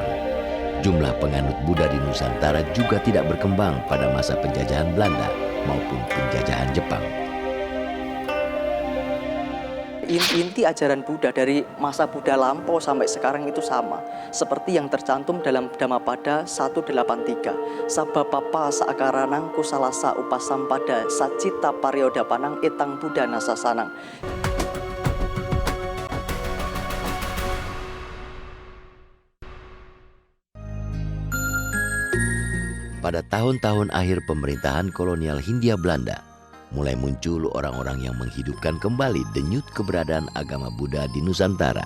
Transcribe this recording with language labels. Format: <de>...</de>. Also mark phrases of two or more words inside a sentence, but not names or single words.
<id>Jumlah penganut Buddha di Nusantara juga tidak berkembang pada masa penjajahan Belanda maupun penjajahan Jepang. Inti ajaran Buddha dari masa Buddha lampau sampai sekarang itu sama, seperti yang tercantum dalam Dhammapada 183.</id> <pi>Sabapapa saakaranang kusalasa upasampada sacita paryodapanang etang Buddha nasasanang.</pi> <id>Pada tahun-tahun akhir pemerintahan kolonial Hindia Belanda, mulai muncul orang-orang yang menghidupkan kembali denyut keberadaan agama Buddha di Nusantara.</id>